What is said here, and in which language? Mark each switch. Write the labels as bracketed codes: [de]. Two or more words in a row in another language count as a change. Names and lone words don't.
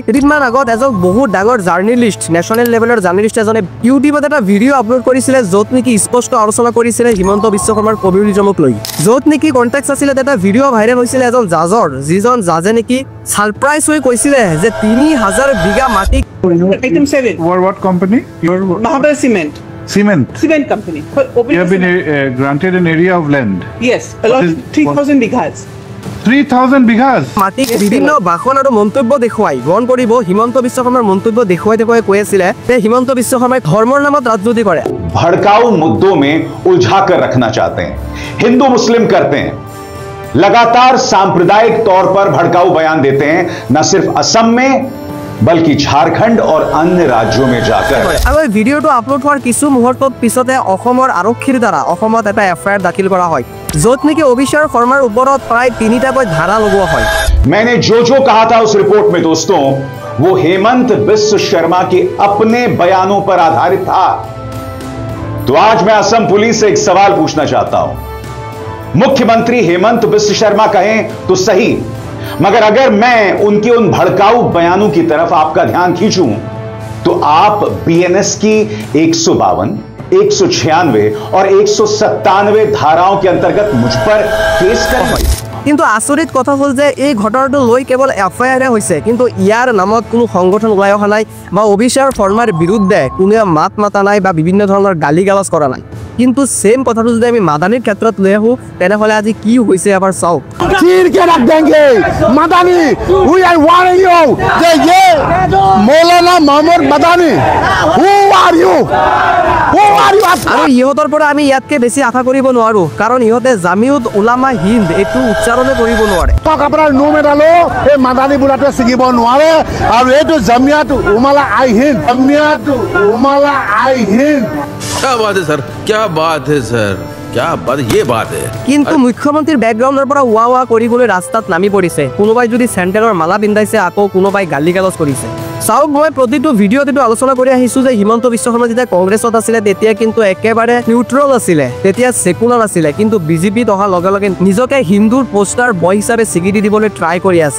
[as] কেইদিনমান আগত এজন বহুত ডাঙৰ জাৰ্নেলিষ্ট, নেশ্যনেল লেভেলৰ জাৰ্নেলিষ্ট এজনে ইউটিউবত এটা ভিডিঅ' আপলোড কৰিছিলে য'ত নেকি স্পষ্ট আলোচনা কৰিছিলে হিমন্ত বিশ্ব শৰ্মাৰ কমিউনিজমক লৈ। য'ত নেকি কণ্টেক্স আছিলে এটা ভিডিঅ' ভাইৰেল হৈছিলে এজন জাজৰ, যিজন জাজে নেকি ছাৰপ্ৰাইজ হৈ কৈছিলে যে ৩,০০০ বিঘা মাটি। [en] Item 7. What company? Mahabir Cement. Cement. Cement company. You have been granted an area of land. Yes, along 3,000 bighas. 3,000 bighas. [as] মাটিক বিভিন্ন ভাষণ আৰু মন্তব্য দেখুৱাই গ্ৰহণ কৰিব হিমন্ত বিশ্ব শৰ্মাৰ মন্তব্য দেখুৱাই কৈ আছিলে যে হিমন্ত বিশ্ব শৰ্মাই ধৰ্মৰ নামত ৰাজনীতি কৰে। [hi] भड़काऊ मुद्दों में उलझा कर रखना चाहते हैं, हिंदू मुस्लिम करते हैं, लगातार सांप्रदायिक तौर पर भड़काऊ बयान देते हैं, न सिर्फ असम में बल्कि झारखंड और अन्य राज्यों में जाकर। [as] আৰু এই ভিডিঅ'টো আপলোড হোৱাৰ কিছু মুহূৰ্তৰ পিছতে অসমৰ আৰক্ষীৰ দ্বাৰা অসমত এটা FIR দাখিল কৰা হয়, য'ত নেকি অভিষেক শৰ্মাৰ ওপৰত প্ৰায় 3টাকৈ ধাৰা লগোৱা হয়। [hi] मैंने जो कहा था उस रिपोर्ट में दोस्तों, वो हेमंत बिस्व शर्मा के अपने बयानों पर आधारित था। तो आज मैं असम पुलिस से एक सवाल पूछना चाहता हूं। मुख्यमंत्री हेमंत बिस्व शर्मा कहें तो सही, मगर अगर मैं उनके उन भड़काऊ बयानों की तरफ आपका ध्यान खींचूं तो आप BNS की 152, 196 और 197 धाराओं के अंतर्गत मुझ पर केस करें। [as] কিন্তু আচৰিত কথা হ'ল যে এই ঘটনাটো লৈ কেৱল FIR হৈছে, কিন্তু ইয়াৰ নামত কোনো সংগঠন ওলাই অহা নাই বা অভিষেক শৰ্মাৰ বিৰুদ্ধে কোনোৱে মাত মাতা নাই বা বিভিন্ন ধৰণৰ গালি গালাজ কৰা নাই। কিন্তু ছেম কথাটো যদি আমি মাদানীৰ ক্ষেত্ৰত লৈ আহোঁ তেনেহ'লে আজি কি হৈছে এবাৰ চাওক। মাদানী, [en] we are warning you যে ये মৌলানা মোহাম্মদ মাদানী, who are you? [as] আৰু ইহঁতৰ পৰা আমি ইয়াতকে বেছি আশা কৰিব নোৱাৰো, কাৰণ ইহঁতে জামিয়ত উলামা হিন্দ এইটো উচ্চাৰণে কৰিব নোৱাৰে। আপোনাৰ নো মেডালো এই মাদানী বুঢ়াটোৱে ছিগিব নোৱাৰে। আৰু এইটো জামিয়াত উলামা হিন্দ, জামিয়াত উলামা হিন্দ। [hi] क्या बात है सर, क्या बात है सर, क्या बात, ये बात है। [as] কিন্তু মুখ্যমন্ত্ৰীৰ বেকগ্ৰাউণ্ডৰ পৰা ৱা কৰিবলৈ ৰাস্তাত নামি পৰিছে। কোনোবাই যদি চেণ্টেলৰ মালা পিন্ধাইছে, আকৌ কোনোবাই গালি গালাজ কৰিছে। চাওক মই প্ৰতিটো ভিডিঅ'ত এইটো আলোচনা কৰি আহিছোঁ যে হিমন্ত বিশ্ব শৰ্মা যেতিয়া কংগ্ৰেছত আছিলে তেতিয়া কিন্তু একেবাৰে নিউট্ৰেল আছিলে, তেতিয়া ছেকুলাৰ আছিলে, কিন্তু বিজেপিত অহাৰ লগে লগে নিজকে হিন্দুৰ পোষ্টাৰ বয় হিচাপে স্বীকৃতি দিবলৈ ট্ৰাই কৰি আছে।